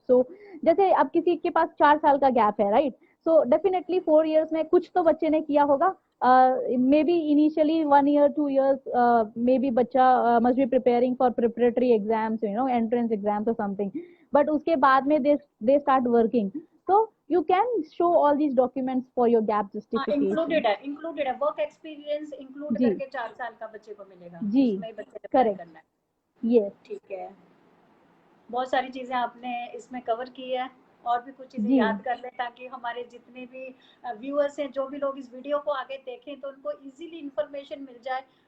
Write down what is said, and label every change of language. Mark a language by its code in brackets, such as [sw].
[hi] सो जैसे अब किसी के पास 4 साल का गैप है, राइट, सो डेफिनेटली 4 years में कुछ तो बच्चे ने किया होगा। May be initially 1 year 2 years may be बच्चा [en] must be preparing for preparatory exams, [hi] entrance exams और समथिंग, बट उसके बाद में [en] They start working. So you can show all these documents for your gap justification। [hi] Included है work experience include जी करके 4 साल का बच्चे को मिलेगा, जी, उसमें ही बच्चे ने अप्लाई करेक्ट, करना है। [en] yes [hi] ठीक है, बहुत सारी चीजें आपने इसमें कवर की है, और भी कुछ चीजें जी याद कर लें ताकि हमारे जितने भी व्यूअर्स हैं, जो भी लोग इस वीडियो को आगे देखें, तो उनको इजीली इंफॉर्मेशन मिल जाए।